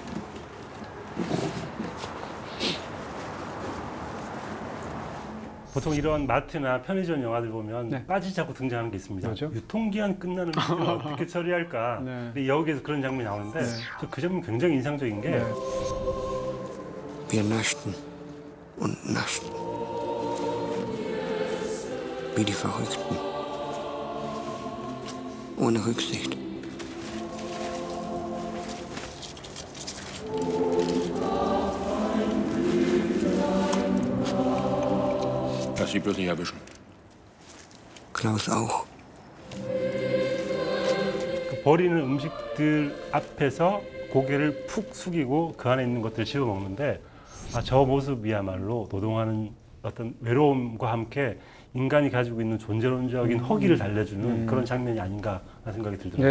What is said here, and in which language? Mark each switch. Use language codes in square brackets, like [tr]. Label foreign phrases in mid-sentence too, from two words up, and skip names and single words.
[ko] 보통 이런 마트나 편의점 영화들 보면 네. 빠지자고 등장하는 게 있습니다. 뭐죠? 유통기한 끝나는 물건을 어떻게 처리할까? 네. 근데 여기에서 그런 장면이 나오는데 네. 저 그 장면 굉장히 인상적인 게 네. [de] Wir naschten und naschten. Wie die Verrückten. Ohne Rücksicht. Lass sie bloß nicht erwischen. Klaus auch. [ko] 그 버리는 음식들 앞에서 고개를 푹 숙이고 그 안에 있는 것들을 씹어 먹는데 저 모습이야말로 노동하는 어떤 외로움과 함께 인간이 가지고 있는 존재론적인 허기를 달래주는 그런 장면이 아닌가 하는 생각이 들더라고요.